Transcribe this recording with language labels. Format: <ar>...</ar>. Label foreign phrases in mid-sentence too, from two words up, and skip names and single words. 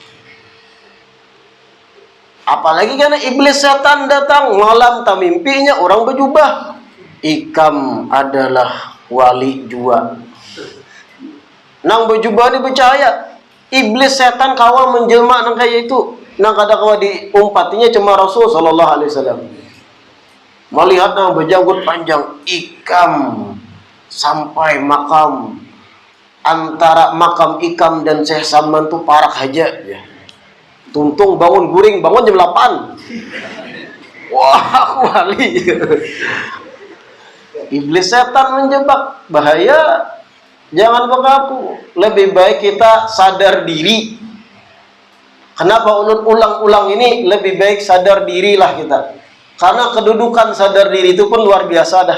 <bjn>Apalagi karena iblis setan datang malam tak mimpinya orang berjubah. Ikam adalah wali jua. Nang berjubah ini percaya. Iblis setan kawan menjelma nang kayak itu. Nang kada kawan diumpatinya cuma Rasul</bjn> <ar>صلى الله عليه وسلم.</ar> <bjn>Melihat nang berjanggut panjang, ikam sampai makam, antara makam ikam dan Syekh Salman tuh parak aja ya. Tuntung bangun guring, bangun jam 8. Wah, aku wali. Iblis setan menjebak, bahaya. Jangan mengaku. Lebih baik kita sadar diri. Kenapa ulun ulang-ulang ini? Lebih baik sadar dirilah kita. Karena kedudukan sadar diri itu pun luar biasa dah.</bjn>